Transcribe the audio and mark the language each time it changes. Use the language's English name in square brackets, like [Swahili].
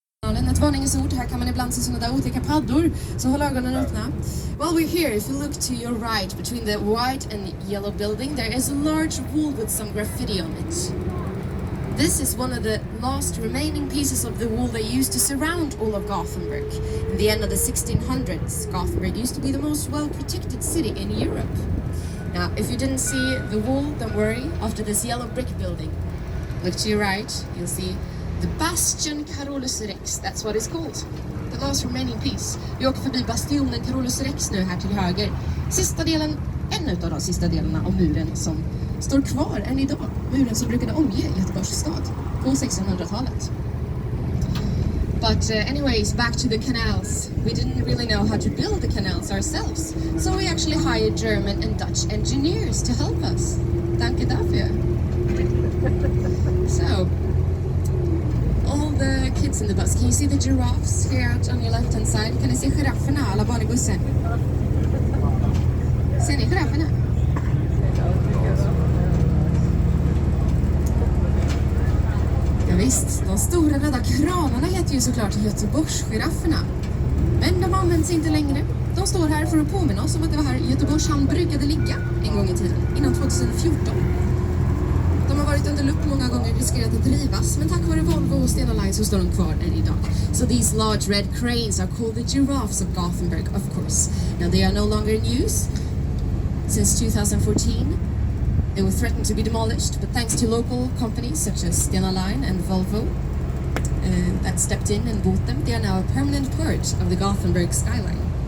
[Swedish] Ett varningsord, här kan man ibland se sådana där otäcka paddor, så håll ögonen öppna. [English] While we're here, if you look to your right, between the white and yellow building, there is a large wall with some graffiti on it. This is one of the last remaining pieces of the wall they used to surround all of Gothenburg. In the end of the 1600s, Gothenburg used to be the most well-protected city in Europe. Now, if you didn't see the wall, don't worry, after this yellow brick building, look to your right, you'll see the Bastion Carolus Rex, that's what it's called. The last remaining piece. [Swedish] Vi åker förbi bastionen Carolus Rex nu här till höger. Sista delen, en av de sista delarna av muren som står kvar än idag. Muren som brukade omge Göteborgs stad på 1600-talet. [English] But anyways, back to the canals. We didn't really know how to build the canals ourselves. So we actually hired German and Dutch engineers to help us. [German] Danke dafür. [English] So, all the kids in the bus, can you see the giraffes here out on your left hand side? [Swedish] Kan ni se girafferna, alla barn i bussen? Ser ni girafferna? Ja, visst, de stora röda kranarna heter ju såklart Göteborgsgirafferna. Men de används inte längre. De står här för att påminna oss om att det var här Göteborgs hamn brukade ligga en gång i tiden, innan 2014. De har varit under lupp många gånger, riskerat att rivas, men tack vare Volvo och Stena Line så står de kvar än idag. [English] So these large red cranes are called the giraffes of Gothenburg, of course. Now they are no longer in use since 2014. They were threatened to be demolished, but thanks to local companies such as Stena Line and Volvo that stepped in and bought them, they are now a permanent part of the Gothenburg skyline.